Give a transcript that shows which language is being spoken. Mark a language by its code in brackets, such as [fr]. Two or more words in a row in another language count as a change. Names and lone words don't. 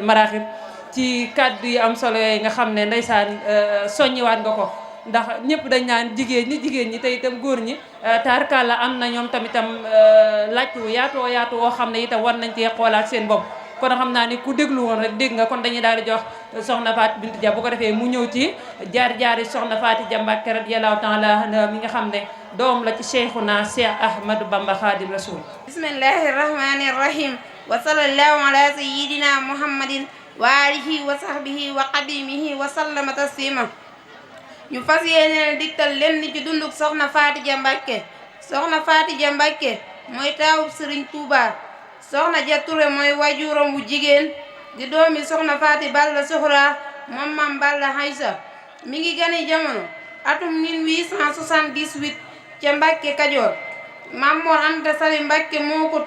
[wo] Maraaxib ci kàddu yi am solo yooyu nga xam ne ndeysaan soññiwaat nga ko ndax ñëpp dañ naan jigéen ñi te itam góor ñi taarkalla am na ñoom tamitam laaj wu yaatu woo xam ne itam war nañ cee xoolaat seen bopp kon xam naa ni ku déglu woon rek dégg nga kon dañuy daal di jox soxna Fatou Bintou Dia bu ko defee mu ñëw ci jaar-jaari soxna Fatou Dia Mbacké [ar] رضي الله تعالى [wo] mi nga xam ne doom la ci Cheikhuna Cheikh Ahmadou Bamba Khadim Rasoul. [ar] بسم الله الرحمن الرحيم وصلى الله على سيدنا محمد وعلى آله وصحبه وخادمه وسلم تسليما [wo] ñu fas yéene diktal lenn ci dunduk soxna Fatou Dia Mbacké. soxna Fatou Dia Mbacké mooy taawub Serigne Touba. soxna Dia Touré mooy wajuram wu jigéen di doomi soxna Faati Balla Soxra moom Maam Balla Haysa mi ngi gane jamono atum 1878 ca Mbàkke Kajoor Maam Mor Anta Sali Mbàkke moo ko